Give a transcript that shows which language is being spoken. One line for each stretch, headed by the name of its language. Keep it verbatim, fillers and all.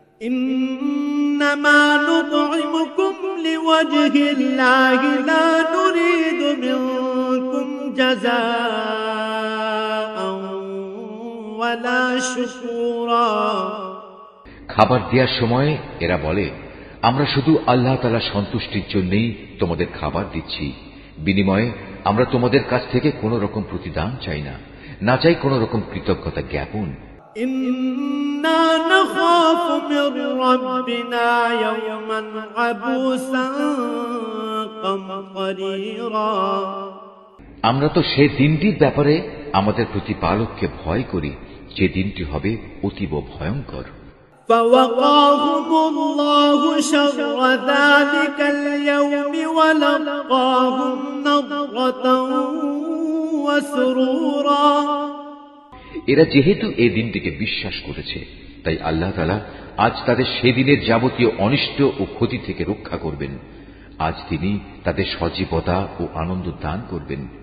Arabic: إِنَّمَا نُطْعِمُكُمْ لِوَجْهِ اللَّهِ لَا نُرِيدُ مِنكُمْ جَزَاءً وَلَا شُكُورًا।
Bangla: খাবার দেওয়ার সময় এরা বলে, আমরা শুধু আল্লাহ তাআলার সন্তুষ্টির জন্যই তোমাদের খাবার দিচ্ছি, বিনিময়ে আমরা তোমাদের কাছ থেকে কোনো রকম প্রতিদান চাই না, না চাই কোনো রকম কৃতজ্ঞতা জ্ঞাপন।
Arabic: إنا نخاف من ربنا يوما عبوسا قمطريرا।
Bangla: আমরা তো সেই দিনটির ব্যাপারে আমাদের প্রতিপালককে ভয় করি যে দিনটি হবে অতীব ভয়ঙ্কর।
Arabic: فوقاهم الله شر ذلك اليوم ولقاهم نضرة وسرورا।
Bangla: এরা যেহেতু এই দিনটিকে বিশ্বাস করেছে, তাই আল্লাহ তাআলা আজ তাদের সেদিনের যাবতীয় অনিষ্ট ও ক্ষতি থেকে রক্ষা করবেন। আজ তিনি তাদের সজীবতা ও আনন্দ দান করবেন।